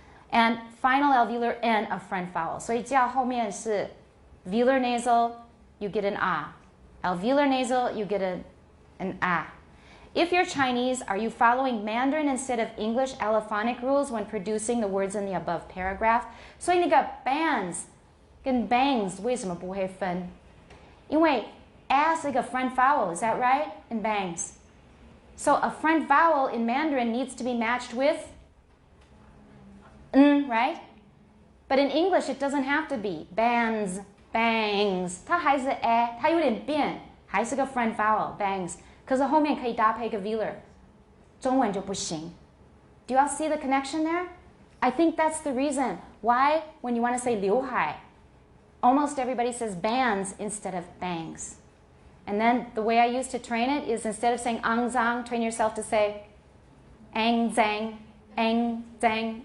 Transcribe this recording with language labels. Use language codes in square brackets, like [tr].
[en] And final alveolar N a front vowel. [zh] 所以叫后面是 [en] velar nasal, you get an A. Alveolar nasal, you get an A. If you're Chinese, are you following Mandarin instead of English allophonic rules when producing the words in the above paragraph? [zh] 所以那个 bands 跟 bangs 为什么不会分？因为 a 是一个 [en] front vowel, is that right? In bangs. So a front vowel in Mandarin needs to be matched with n, right? But in English, it doesn't have to be. Bands, bangs. [zh] 它还是 a, 它有点变，还是个 front vowel, bangs. 可是后面可以搭配一个 velar. 中文就不行. [en] Do you all see the connection there? I think that's the reason why when you want to say 刘海, almost everybody says bands instead of bangs. And then the way I used to train it is instead of saying ang zang, train yourself to say ang zang, ang zang.